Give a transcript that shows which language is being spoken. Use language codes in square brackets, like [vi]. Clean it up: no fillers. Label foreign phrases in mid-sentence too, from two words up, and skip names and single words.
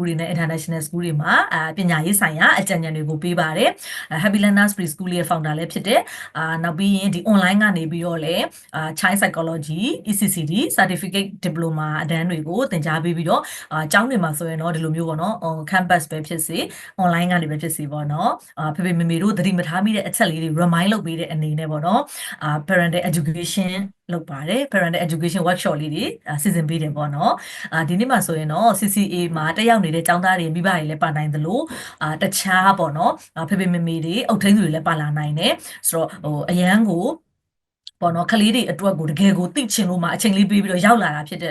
[my] တွေနဲ့ [en] international school [my] တွေမှာပညာရေးဆိုင်ရာအကြံဉာဏ်တွေကိုပေးပါတယ် Happy Learners Preschool ရဲ့ founder လည်းဖြစ်တယ်နောက်ပြီးရင်ဒီ online ကနေ ပြီးတော့လည်း [en] Child Psychology ECCD Certificate Diploma [my] အတန်းတွေကိုသင်ကြားပေးပြီးတော့ကျောင်းတွေမှာဆိုရင်တော့ဒီလိုမျိုးပေါ့နော် campus ပဲဖြစ်စေ online ကနေပဲဖြစ်စေပေါ့နော်ဖေဖေမေမေတို့သတိမထားမိတဲ့အချက်လေးတွေ remind လုပ်ပေးတဲ့အနေနဲ့ပေါ့နော် [en] parental education [my] လုပ်ပါတယ် [en] parental education workshop [my] လေးတွေစီစဉ်ပေးတယ်ပေါ့နော်ဒီနေ့မှာဆိုရင်တော့ CCA မှာတက်ရောက်နေတဲ့ကျောင်းသားတွေမိဘတွေလည်းပါနိုင်သလိုတခြား ပေါ့နော်ဖေဖေမေမေတွေအုပ်ထိန်းသူတွေလည်းပါလာနိုင်တယ်ဆိုတော့အရန်ကိုပေါ့နော်ခလေးတွေအတွက်ကိုတကယ်ကိုသိချင်လို့မှအချိန်လေးပေးပြီးတော့ရောက်လာတာဖြစ်တဲ့